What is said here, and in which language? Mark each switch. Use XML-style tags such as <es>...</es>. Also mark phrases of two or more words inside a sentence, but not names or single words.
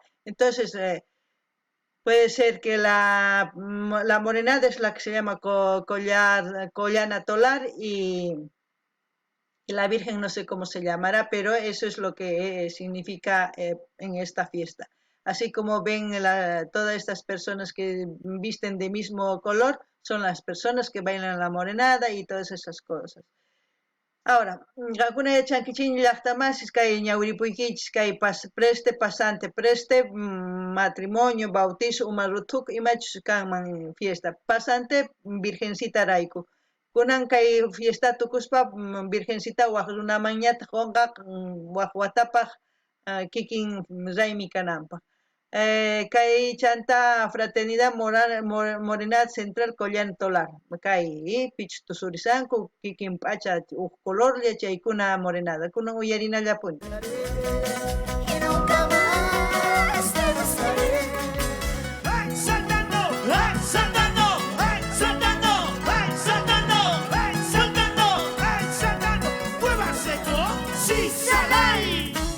<es>Entonces, puede ser que la morenada es la que se llama Collana Tolar y la Virgen no sé cómo se llamará, pero eso es lo que significa en esta fiesta. Así como ven todas estas personas que visten de mismo color, son las personas que bailan la morenada y todas esas cosas. Ahora, alguna de</es> <qu>chanquichín llaqtamasis kay ñawripuykichis kay preste pasante preste matrimonio bautizo umarutuk imachus kanman fiesta pasante virgencita rayku kunan kay fiesta tukuspa virgencita waq runamanñata qonqaq waq watapaq kikin raymi kananpaq kay chanta fraternidad morenada central Collana Tolar kay pichu tusurisanku kikin p'acha huk colorlla chaykuna morenada kunan uyarinallapuni</qu> <es>Y nunca más te buscaré. ¡Hey, saltando! ¡Hey, saltando! ¡Hey, saltando! ¡Hey, saltando! ¡Hey, saltando! ¡Hey, saltando! ¡Muévase, ¿no? ¡Sí, salai!</es>